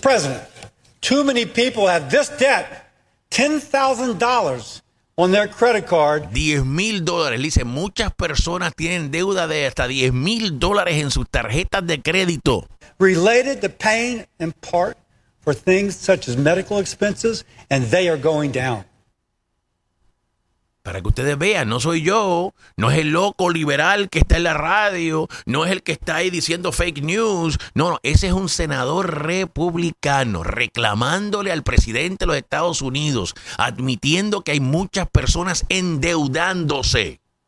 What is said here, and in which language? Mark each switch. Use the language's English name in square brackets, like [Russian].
[English] President, too many people have this debt, $10,000 on their credit card. [Spanish] $10,000, dice, muchas personas tienen deuda de hasta $10,000 en sus tarjetas de crédito. [English] Related to paying in part for things such as medical expenses, and they are going down. [Spanish] Para que ustedes vean, no soy yo, no es el loco liberal que está en la radio, no es el que está ahí diciendo fake news. No, no, ese es un senador republicano reclamándole al presidente de los Estados Unidos, admitiendo que hay muchas personas endeudándose.